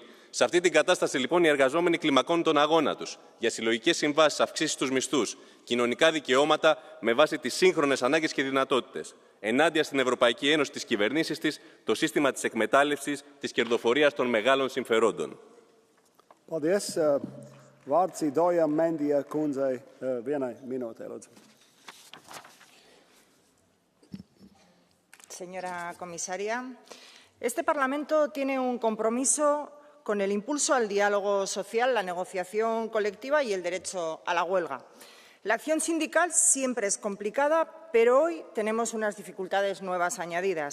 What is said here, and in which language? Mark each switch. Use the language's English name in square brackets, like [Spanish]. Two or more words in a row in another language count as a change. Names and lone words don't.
[Greek] Σε αυτή την κατάσταση, λοιπόν, οι εργαζόμενοι κλιμακώνουν τον αγώνα τους για συλλογικές συμβάσεις, αυξήσεις στους μισθούς, κοινωνικά δικαιώματα με βάση τις σύγχρονες ανάγκες και δυνατότητες. Ενάντια στην Ευρωπαϊκή Ένωση, τις κυβερνήσεις της, το σύστημα της εκμετάλλευσης, της κερδοφορίας των μεγάλων συμφερόντων. [Latvian] Vārds Idojam Mendija kundzei 1 minūtē, lūdzu. [Spanish] Señora comisaria, este Parlamento tiene un compromiso con el impulso al diálogo social, la negociación colectiva y el derecho a la huelga. La acción sindical siempre es complicada, pero hoy tenemos unas dificultades nuevas añadidas.